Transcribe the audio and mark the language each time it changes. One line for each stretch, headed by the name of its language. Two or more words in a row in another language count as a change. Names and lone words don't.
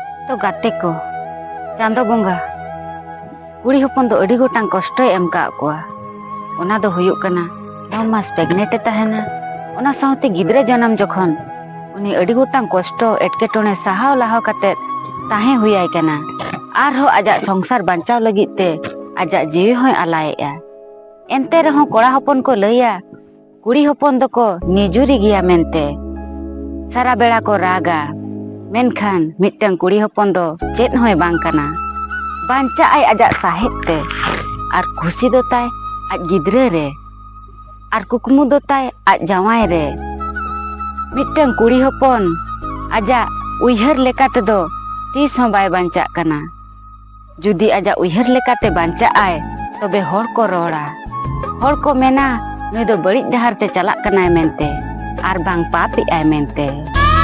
Santali: तो गाते को चांदो बंगा कुड़ी हपन दो अड़ी गोटांग कष्ट एम का कोआ ओना दो हुयुक कना 9 मास प्रेगनेंट तहना ओना साउते गिद्रे जन्म जखन उनी अड़ी गोटांग कष्ट एटकेटोने साहाव लाहाव काते ताहे हुयाय कना आरहो आजा संसार बांचाव लगित ते आजा जीवी होय आलायेआ एनते रहो कोड़ा हपन को लैया कुड़ी हपन दो को निजुरी गिया मेनते सारा बेड़ा को रागा मेनखान मिटन कुड़ी हपन दो चेत होय बांग कना बांचा आय आजा साहेब ते आर खुशी दो ताय आज गिद्रे रे आर कुकमु दो ताय आज जावाय रे मिटन कुड़ी हपन आजा उयहर लेकाते दो तीस हों बाय बांचा कना जुदी आजा उयहर लेकाते बांचा आय तबे होर को रोड़ा होर को मेना नुई दो बड़िज डहार ते चलाक कनाय मेनते आर बांग पापी आय मेनते।